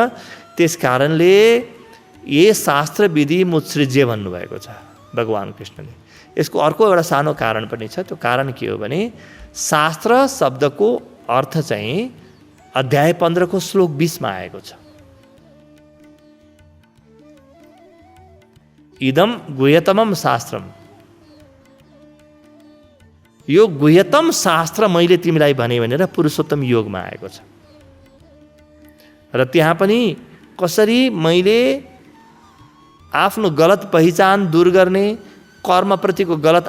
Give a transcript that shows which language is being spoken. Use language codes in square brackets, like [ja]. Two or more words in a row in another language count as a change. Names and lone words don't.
[ne] त्यस कारणले ये [sa] शास्त्र विधि मुत्सृज्य [ne] भन्नुभएको छ भगवान् कृष्णले। यसको अर्को एउटा सानो कारण पनि छ। त्यो कारण के हो भने शास्त्र शब्दको अर्थ चाहिँ अध्याय 15 को श्लोक 20 मा आएको छ। [sa] इदम गुह्यतमम शास्त्रम, [ne] यो गुह्यतम शास्त्र मैले तिमीलाई भने भनेर पुरुषोत्तम योगमा आएको छ। र त्यहाँ पनि कसरी मैले आफ्नो गलत पहिचान दूर गर्ने, कर्मप्रतिको गलत